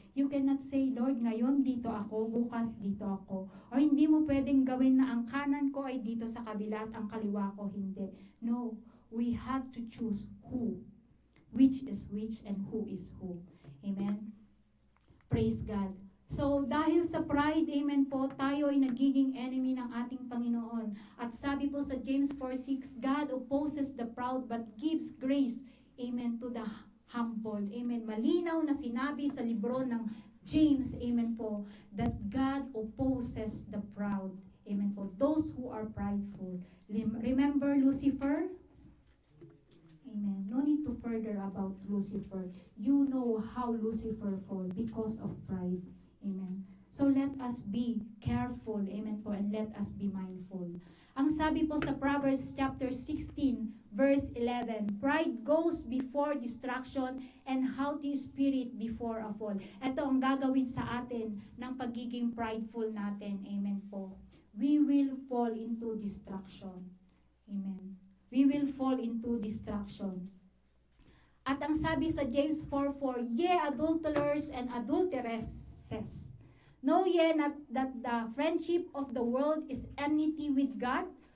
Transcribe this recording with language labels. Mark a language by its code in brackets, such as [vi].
[en] You cannot say, [tl] Lord, ngayon dito ako, bukas dito ako. Or hindi mo pwedeng gawin na ang kanan ko ay dito sa kabila at ang kaliwa ko hindi. [en] No, we have to choose who. Which is which and who is who. Amen. Praise God. [tl] So, dahil sa pride, amen po, tayo ay nagiging enemy ng ating Panginoon. At sabi po sa [en] James 4:6, God opposes the proud but gives grace, amen, to the humble. Amen. [tl] Malinaw na sinabi sa libro ng James, amen po, [en] that God opposes the proud. [tl] Amen po. [en] Those who are prideful. Remember Lucifer? Amen. No need to further about Lucifer. You know how Lucifer fall because of pride. Amen. So let us be careful, amen po, and let us be mindful. [tl] Ang sabi po sa [en] Proverbs chapter 16, verse 11, pride goes before destruction and haughty spirit before a fall. [tl] Ito ang gagawin sa atin ng pagiging prideful natin, amen po. [en] We will fall into destruction. Amen. We will fall into destruction. [tl] At ang sabi sa [en] James 4:4, ye adulterers and adulteresses, know ye not that the friendship of the world is enmity with God?